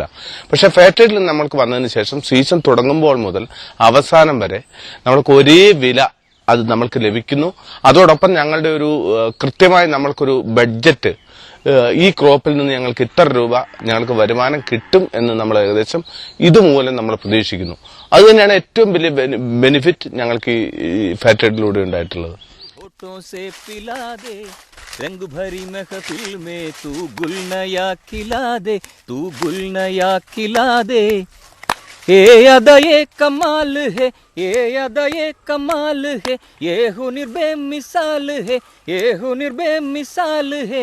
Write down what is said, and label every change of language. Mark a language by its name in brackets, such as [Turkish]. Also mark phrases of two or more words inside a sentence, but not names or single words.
[Malayalam] പക്ഷെ ഫെയർട്രേഡിൽ നമ്മൾക്ക് വന്നതിന് ശേഷം സീസൺ തുടങ്ങുമ്പോൾ മുതൽ അവസാനം വരെ നമ്മൾക്ക് ഒരേ വില അത് നമ്മൾക്ക് ലഭിക്കുന്നു. അതോടൊപ്പം ഞങ്ങളുടെ ഒരു കൃത്യമായി നമ്മൾക്കൊരു ബഡ്ജറ്റ്, ഈ ക്രോപ്പിൽ നിന്ന് ഞങ്ങൾക്ക് ഇത്ര രൂപ ഞങ്ങൾക്ക് വരുമാനം കിട്ടും എന്ന് നമ്മൾ ഏകദേശം ഇതുമൂലം നമ്മൾ പ്രതീക്ഷിക്കുന്നു. അതുതന്നെയാണ് ഏറ്റവും വലിയ ബെനിഫിറ്റ് ഞങ്ങൾക്ക് ഈ ഫെയർട്രേഡിലൂടെ ഉണ്ടായിട്ടുള്ളത്. [Hindi] से पिला दे रंग भरी महफिल में तू गुल नया खिला दे, तू गुल नया खिला दे. ये अदा ये कमाल है, ये अदा ये कमाल है, ये हुनर बेमिसाल है, ये हुनर बेमिसाल है.